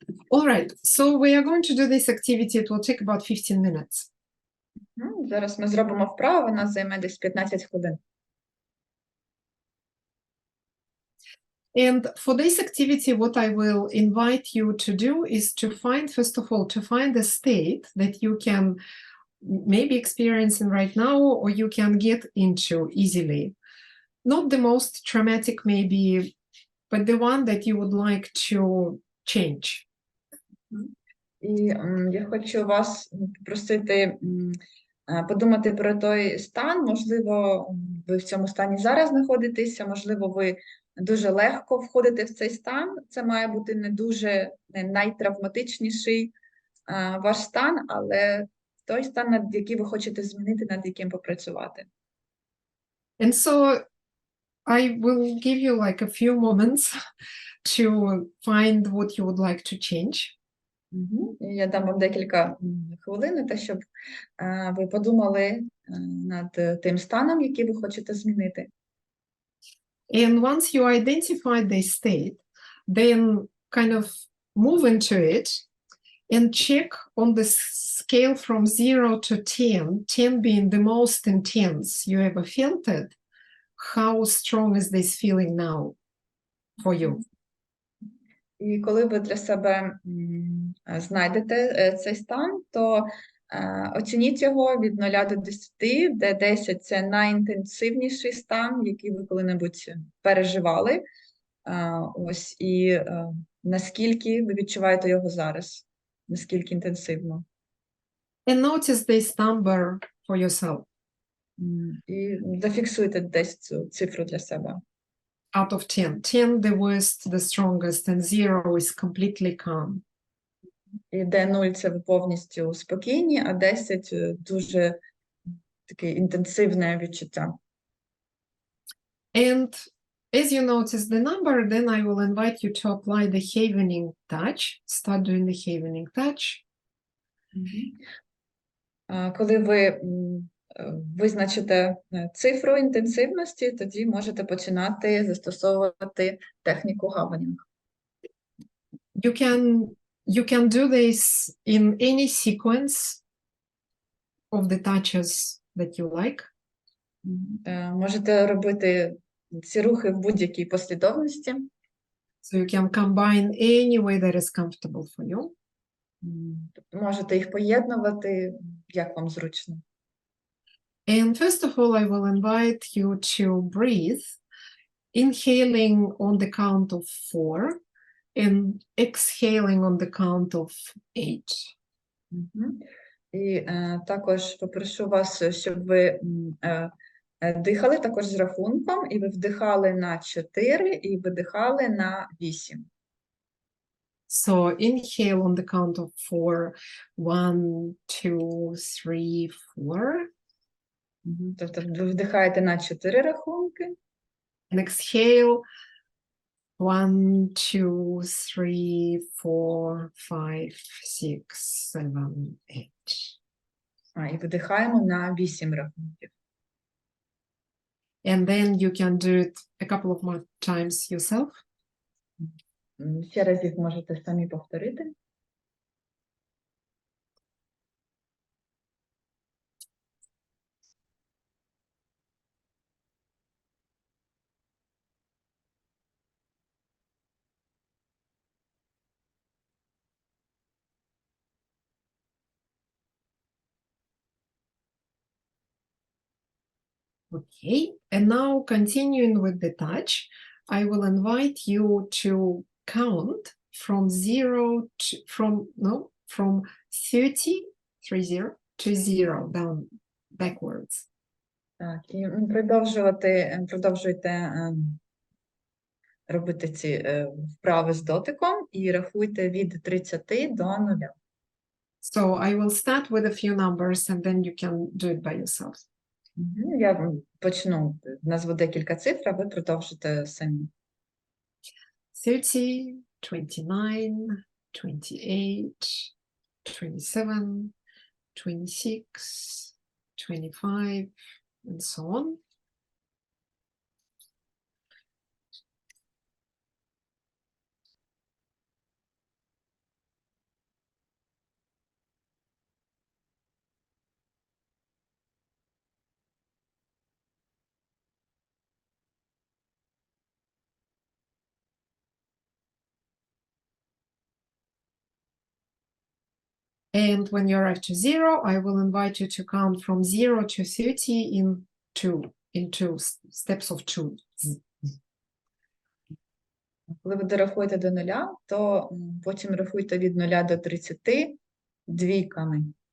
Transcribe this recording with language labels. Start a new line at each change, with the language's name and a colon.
English: All right, so we are going to do this activity. It will take about 15 minutes.
Ukrainian: Зараз ми зробимо вправу, вона займе десь 15 хвилин.
English: And for this activity, what I will invite you to do is to find, first of all, to find a state that you can maybe experiencing right now, or you can get into easily. Not the most traumatic maybe, but the one that you would like to change.
Ukrainian: І я хочу вас попросити подумати про той стан. Можливо, ви в цьому стані зараз знаходитеся, можливо, ви дуже легко входите в цей стан. Це має бути не найтравматичніший ваш стан, але той стан, над який ви хочете змінити, над яким попрацювати.
English: And so I will give you like a few moments to find what you would like to change.
Ukrainian: Я дам вам декілька хвилин, те, щоб ви подумали над тим станом, який ви хочете змінити.
English: And once you identify this state, then kind of move into it and check on the scale from 0 to 10, 10 being the most intense you ever felt it, how strong is this feeling now for you?
Ukrainian: І коли ви для себе знайдете цей стан, то оцініть його від 0 до 10, де 10 – це найінтенсивніший стан, який ви коли-небудь переживали. Ось, і наскільки ви відчуваєте його зараз, наскільки інтенсивно.
English: And notice this number for yourself.
Ukrainian: І зафіксуйте десь цю цифру для себе.
English: Out of 10. 10 the worst, the strongest, and 0 is completely calm.
Ukrainian: І де 0 – це ви повністю спокійні, а 10 – дуже таке інтенсивне відчуття.
English: And as you notice the number, then I will invite you to apply the havening touch. Start doing the havening touch.
Ukrainian: Коли ви визначите цифру інтенсивності, тоді можете починати застосовувати техніку гаванінг.
English: You can you can do this in any sequence of the touches that you like.
Ukrainian: Можете робити ці рухи в будь-якій послідовності.
English: So you can combine any way that is comfortable for you.
Ukrainian: Тобто можете їх поєднувати, як вам зручно.
English: And first of all, I will invite you to breathe, inhaling on the count of 4 and exhaling on the count of 8.
Ukrainian: І також попрошу вас, щоб ви дихали також з рахунком, і ви вдихали на 4 і видихали на 8.
English: So inhale on the count of 4, 1, 2, 3, 4.
Ukrainian: Тобто ви вдихаєте на 4 рахунки.
English: And exhale 1, 2, 3, 4, 5, 6, 7, 8.
Ukrainian: І видихаємо на 8 рахунків.
English: And then you can do it a couple of more times yourself.
Ukrainian: Ще раз їх можете самі повторити.
English: Okay, and now continuing with the touch, I will invite you to count from 0 to, from 30 to 0 down backwards.
Ukrainian: Так, і продовжуйте робити ці вправи з дотиком і рахуйте від 30 до 0.
English: So I will start with a few numbers and then you can do it by yourself.
Ukrainian: Я почну, назву декілька цифр, а ви продовжите самі.
English: 30, 29, 28, 27, 26, 25, and so on. And when you arrive to 0, I will invite you to count from 0 to 30 in two steps of 2.
Ukrainian: Коли ви дорахуєте до 0, то потім рахуйте від 0 до 30 двійками.